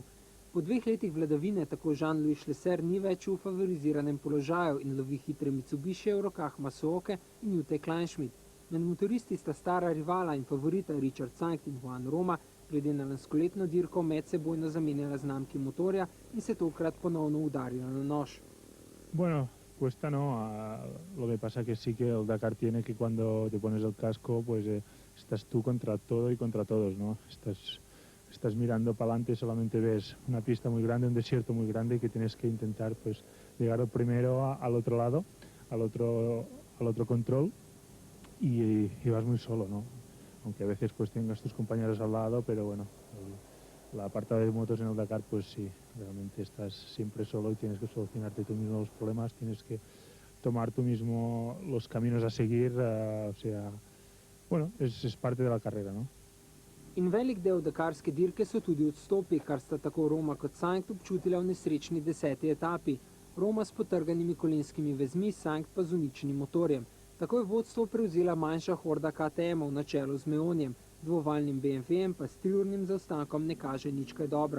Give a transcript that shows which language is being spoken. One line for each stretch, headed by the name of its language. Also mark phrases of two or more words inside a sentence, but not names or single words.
Slovenian: Po 2 letih vladavine tako Jean-Louis Schlesser ni več v favoriziranem položaju in lovi hitre Mitsubishi v rokah Masuoke in Jute Kleinschmidt. Med motoristi sta stara rivala in favorita Richard Sankt in Juan Roma, glede na lanskoletno dirko medsebojno zamenjala znamki motorja in se tokrat ponovno udarila na nož.
Spanish: Bueno, cuesta no, lo que pasa que sí que el Dakar tiene que cuando te pones el casco, pues estás tú contra todo y contra todos, ¿no? Estás mirando para adelante, solamente ves una pista muy grande, un desierto muy grande que tienes que intentar pues llegar primero al otro lado, al otro control y vas muy solo, ¿no? Aunque a veces pues tengas tus compañeros al lado, pero bueno, la apartado de motos en el Dakar, pues sí, realmente estás siempre solo y tienes que solucionarte tú mismo los problemas, tienes que tomar tú mismo los caminos a seguir, o sea, bueno, es parte de la carrera, ¿no?
Slovenian: In velik del dakarske dirke so tudi odstopi, kar sta tako Roma kot Sankt občutila v nesrečni 10. etapi. Roma s potrganimi kolenskimi vezmi, Sankt pa z uničenim motorjem. Tako je vodstvo prevzela manjša horda KTM-ov na čelu z Meonjem, dvovaljnim BMW-jem pa s 3-urnim zaostankom ne kaže nič kaj dobro.